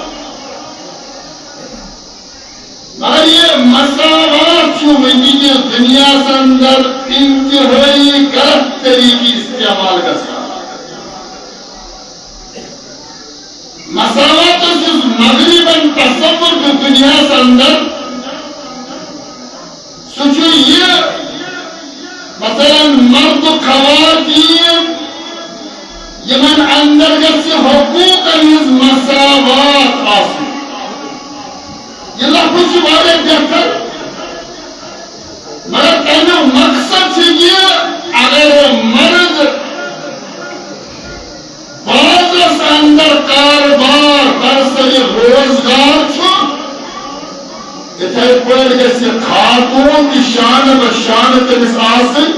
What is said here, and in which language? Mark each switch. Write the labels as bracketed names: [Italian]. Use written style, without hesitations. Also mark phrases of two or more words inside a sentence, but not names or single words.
[Kashmiri] مگر یہ مساوات ونکس دنیا اندر انتہائی غلط طریقے استعمال گژھان. مساوات مغربن تصور کو دنیا اندر سہ یہ مثلا مرد خواتین یمن اندر گژھِ حقوقن ہنز مساوات آسن. یہ لفظ واریاہ بہتر مگر تمیک مقصد یہ اگر مرد بازرس اندر کاروبار برسر روزگار اتھے پٲٹھۍ گژھِ خاتون تہِ شانہ بشانہ تٔمِس آسٕنۍ.